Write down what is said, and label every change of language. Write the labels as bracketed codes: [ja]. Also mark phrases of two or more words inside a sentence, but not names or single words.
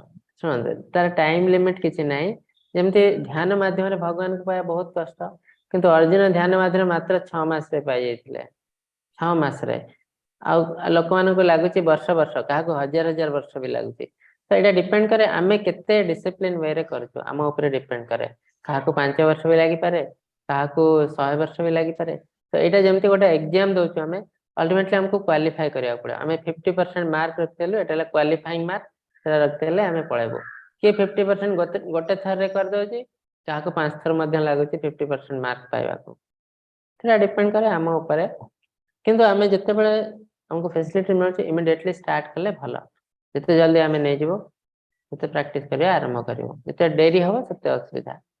[or] ଶୁଣନ୍ତୁ ତାର ଟାଇମ ଲିମିଟ କିଛି ନାହିଁ ଯେମିତି ଧ୍ୟାନ ମାଧ୍ୟମରେ ଭଗବାନଙ୍କୁ ପାଇବା ବହୁତ କଷ୍ଟ କିନ୍ତୁ ଅର୍ଜୁନ ଧ୍ୟାନ ମାଧ୍ୟମରେ ମାତ୍ର 6 ମାସରେ ପାଇଯାଇଥିଲେ 6 ମାସରେ ଆଉ ଲୋକମାନଙ୍କୁ ଲାଗୁଛି ବର୍ଷ ବର୍ଷ କାହାକୁ 1000 ବର୍ଷ ବି ଲାଗୁଛି ତ ଏଇଟା ଡିପେଣ୍ଡ କରେ ଆମେ କେତେ ଡିସିପ୍ଲିନ ୱେରେ କରୁଛୁ ଆମ ଉପରେ ଡିପେଣ୍ଡ କରେ କାହାକୁ 5 ବର୍ଷ ବି ଲାଗିପାରେ କାହାକୁ 100 ବର୍ଷ ବି ଲାଗିପାରେ ତ ଏଇଟା ଯେମିତି ଗୋଟେ ଏକ୍ଜାମ ଦଉଛୁ ଆମେ अल्टीमेटली हमको क्वालिफाई କରିବାକୁ ପଡିବ ଆମେ 50% ମାର୍କ ରଖିଦେଲୁ ଏଟା ହେଲା [en] qualifying mark [or] ସେଟା ରଖିଦେଲେ ଆମେ ପଳେଇବୁ କିଏ 50% ଗୋଟେ ଥରରେ କରିଦଉଛି କାହାକୁ 5 ଥର ମଧ୍ୟ ଲାଗୁଛି 50% ମାର୍କ ପାଇବାକୁ ସେଟା ଡିପେଣ୍ଡ କରେ ଆମ ଉପରେ କିନ୍ତୁ ଆମେ ଯେତେବେଳେ ଆମକୁ ଫ୍ୟାସିଲିଟି ମିଳୁଛି [en] immediately start [or] କଲେ ଭଲ ଯେତେ ଜଲ୍ଦି ଆମେ ନେଇଯିବ ସେତେ ପ୍ରାକ୍ଟିସ କରିବା ଆରମ୍ଭ କରିବ ଯେତେ ଡେରି ହବ ସେତେ ଅସୁବିଧା।